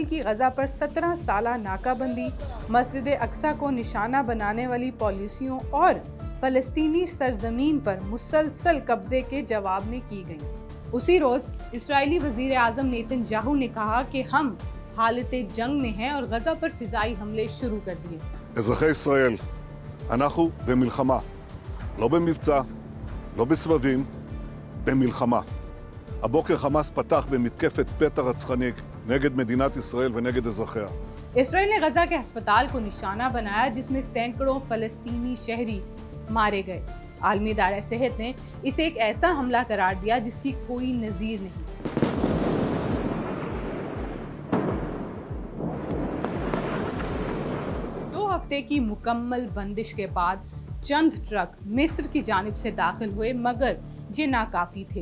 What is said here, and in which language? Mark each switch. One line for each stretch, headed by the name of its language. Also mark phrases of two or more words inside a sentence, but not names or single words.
Urdu: کی غزہ پر 17 سالہ ناکہ بندی، مسجد اقصی کو نشانہ بنانے والی پالیسیوں اور فلسطینی سرزمین پر مسلسل قبضے کے جواب میں کی گئی۔ اسی روز اسرائیلی وزیر اعظم نیتن یاہو نے کہا کہ ہم حالت جنگ میں ہیں اور غزہ پر فضائی حملے شروع کر دیے۔
Hebrew: אזרחי ישראל, אנחנו במלחמה, לא במבצע, לא בסבבים, במלחמה. הבוקר חמאס פתח במתקפת פתע רצחנית נגד מדינת ישראל ונגד אזרחיה.
Urdu: اسرائیل نے غزہ کے ہسپتال کو نشانہ بنایا جس میں سینکڑوں فلسطینی شہری مارے گئے۔ عالمی ادارہ صحت نے اسے ایک ایسا حملہ قرار دیا جس کی کوئی نظیر نہیں۔ 2 ہفتے کی مکمل بندش کے بعد چند ٹرک مصر کی جانب سے داخل ہوئے، مگر یہ ناکافی تھے۔